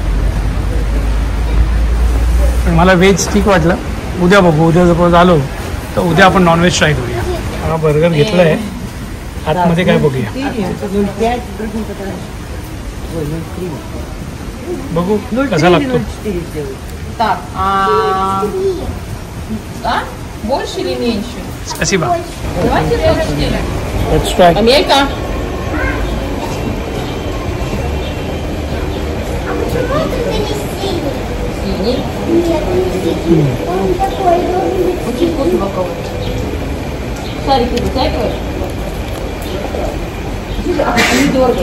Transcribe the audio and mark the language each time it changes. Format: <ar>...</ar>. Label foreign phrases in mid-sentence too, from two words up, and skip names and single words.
<mr>पण मला व्हेज ठीक वाटलं. उद्या बघू, उद्या जर आलो तर उद्या आपण</mr> <en>non-veg try</en> <mr>करूया. हा बर्गर घेतला आहे, आतमध्ये काय बघूया, बघू कसा लागतो.</mr> <ru>Больше или меньше? Спасибо. Давайте 44.</ru> <en>Let's try.</en> <ru>Амелька. Синий. Очень вкусно попробовать. Шарики вытягиваешь? Слушай, а ты не дергай.</ru>